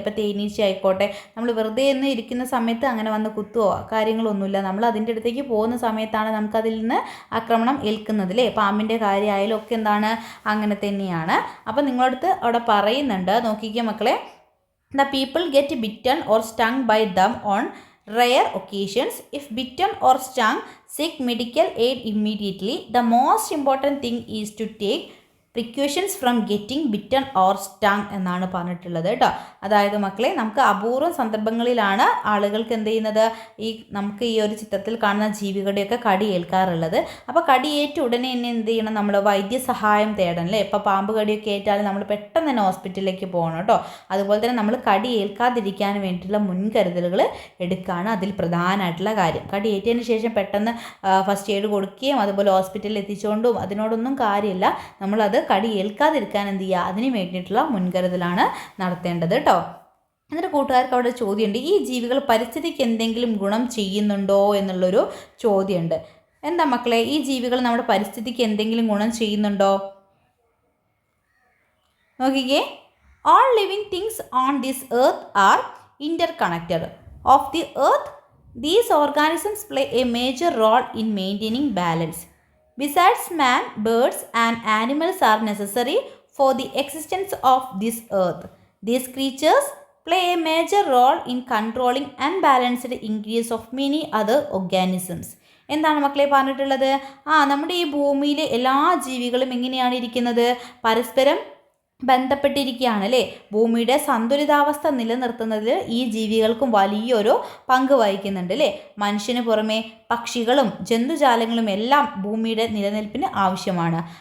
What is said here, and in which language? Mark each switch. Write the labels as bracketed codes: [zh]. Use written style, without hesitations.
[ml] ഇപ്പോൾ തേനീച്ച ആയിക്കോട്ടെ, നമ്മൾ വെറുതെ ഒന്ന് ഇരിക്കുന്ന സമയത്ത് അങ്ങനെ വന്ന് കുത്തുവോ കാര്യങ്ങളൊന്നുമില്ല. നമ്മൾ അതിൻ്റെ അടുത്തേക്ക് പോകുന്ന സമയത്താണ് നമുക്കതിൽ നിന്ന് ആക്രമണം ഏൽക്കുന്നത് അല്ലേ. പാമ്പിൻ്റെ കാര്യമായാലും ഒക്കെ എന്താണ്, അങ്ങനെ തന്നെയാണ്. അപ്പോൾ നിങ്ങളടുത്ത് അവിടെ പറയുന്നുണ്ട്, നോക്കിക്കുക മക്കളെ, [en] The people get bitten or stung by them on rare occasions. If bitten or stung, seek medical aid immediately. The most important thing is to take precautions from getting bitten or stung [ml] എന്നാണ് പറഞ്ഞിട്ടുള്ളത് കേട്ടോ. അതായത് മക്കളെ, നമുക്ക് അപൂർവം സന്ദർഭങ്ങളിലാണ് ആളുകൾക്ക് എന്ത് ചെയ്യുന്നത്, നമുക്ക് ഈ ഒരു ചിത്രത്തിൽ കാണുന്ന ജീവികളുടെയൊക്കെ കടി ഏൽക്കാറുള്ളത്. അപ്പോൾ കടിയേറ്റ ഉടനെ തന്നെ എന്ത് ചെയ്യണം, നമ്മൾ വൈദ്യസഹായം തേടണം അല്ലേ. ഇപ്പോൾ പാമ്പ് കടിയൊക്കെ ഏറ്റാൽ നമ്മൾ പെട്ടെന്ന് തന്നെ ഹോസ്പിറ്റലിലേക്ക് പോകണം കേട്ടോ. അതുപോലെ തന്നെ നമ്മൾ കടി ഏൽക്കാതിരിക്കാൻ വേണ്ടിയിട്ടുള്ള മുൻകരുതലുകൾ എടുക്കുകയാണ് അതിൽ പ്രധാനമായിട്ടുള്ള കാര്യം. കടി ഏറ്റതിന് ശേഷം പെട്ടെന്ന് ഫസ്റ്റ് എയ്ഡ് കൊടുക്കുകയും അതുപോലെ ഹോസ്പിറ്റലിൽ എത്തിച്ചുകൊണ്ടും അതിനോടൊന്നും കാര്യമില്ല. നമ്മളത് കടി ഏൽക്കാതിരിക്കാൻ എന്ത് ചെയ്യുക, അതിന് വേണ്ടിയിട്ടുള്ള മുൻകരുതലാണ് നടത്തേണ്ടത് കേട്ടോ. എന്നിട്ട് കൂട്ടുകാർക്ക് അവിടെ ചോദ്യമുണ്ട്, ഈ ജീവികൾ പരിസ്ഥിതിക്ക് എന്തെങ്കിലും ഗുണം ചെയ്യുന്നുണ്ടോ എന്നുള്ളൊരു ചോദ്യമുണ്ട്. എന്താ മക്കളെ, ഈ ജീവികൾ നമ്മുടെ പരിസ്ഥിതിക്ക് എന്തെങ്കിലും ഗുണം ചെയ്യുന്നുണ്ടോ? നോക്കിക്കേ, [en] all living things on this earth are interconnected. Of the earth, these organisms play a major role in maintaining balance. Besides man, birds and animals are necessary for the existence of this earth. These creatures play a major role in controlling unbalanced increase of many other organisms. [ml] എന്താണ് മക്കളെ പറഞ്ഞിട്ടുള്ളത്? നമ്മുടെ ഈ ഭൂമിയിലെ എല്ലാ ജീവികളും എങ്ങനെയാണ് ഇരിക്കുന്നത്? പരസ്പരം ബന്ധപ്പെട്ടിരിക്കുകയാണ് അല്ലേ? ഭൂമിയുടെ സന്തുലിതാവസ്ഥ നിലനിർത്തുന്നതിൽ ഈ ജീവികൾക്കും വലിയൊരു പങ്ക് വഹിക്കുന്നുണ്ട് അല്ലേ? മനുഷ്യന് പുറമെ പക്ഷികളും ജന്തുജാലങ്ങളും എല്ലാം ഭൂമിയുടെ നിലനിൽപ്പിന് ആവശ്യമാണ്.